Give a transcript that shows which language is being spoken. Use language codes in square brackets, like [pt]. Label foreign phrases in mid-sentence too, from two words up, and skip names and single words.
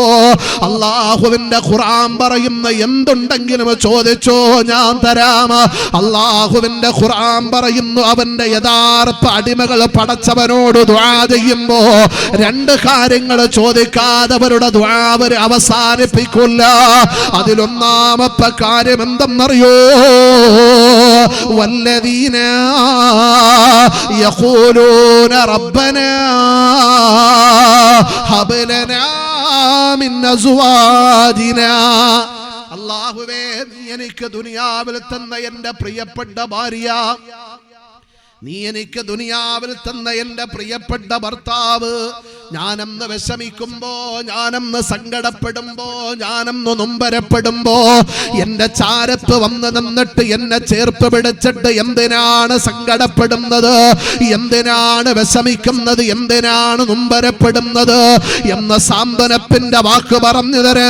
[ml] അല്ലാഹുവിന്റെ ഖുർആൻ പറയുന്ന എന്തുണ്ടെങ്കിലും ചോദിച്ചോ, ഞാൻ തരാം. അല്ലാഹുവിന്റെ ഖുർആൻ പറയുന്നു അവന്റെ യഥാർത്ഥ അടിമകൾ പടച്ചവനോട് ദുആ ചെയ്യുമ്പോ രണ്ട് കാര്യങ്ങൾ ചോദിക്കാതെ അവരുടെ ദുആ അവർ അവസാനിപ്പിക്കില്ല. അതിലൊന്നാമത്തെ കാര്യം എന്തെന്നറിയോ, [ar] والذين يقولون ربنا هب لنا من أزواجنا, [ml] അല്ലാഹുവേ നീ എനിക്ക് ദുനിയാവിൽ തന്ന എൻ്റെ പ്രിയപ്പെട്ട ഭാര്യ, നീ എനിക്ക് ദുനിയാവിൽ തന്ന എൻ്റെ പ്രിയപ്പെട്ട ഭർത്താവ്, ഞാനെന്ന് വിഷമിക്കുമ്പോ, ഞാനെന്ന് സങ്കടപ്പെടുമ്പോ, ഞാനെന്ന് നൊമ്പരപ്പെടുമ്പോ എൻ്റെ ചാരത്ത് വന്ന് നിന്നിട്ട് എന്നെ ചേർത്ത് പിടിച്ചിട്ട് എന്തിനാണ് സങ്കടപ്പെടുന്നത്, എന്തിനാണ് വിഷമിക്കുന്നത്, എന്തിനാണ് നൊമ്പരപ്പെടുന്നത് എന്ന സാന്ത്വനത്തിന്റെ വാക്ക് പറഞ്ഞു തരാ.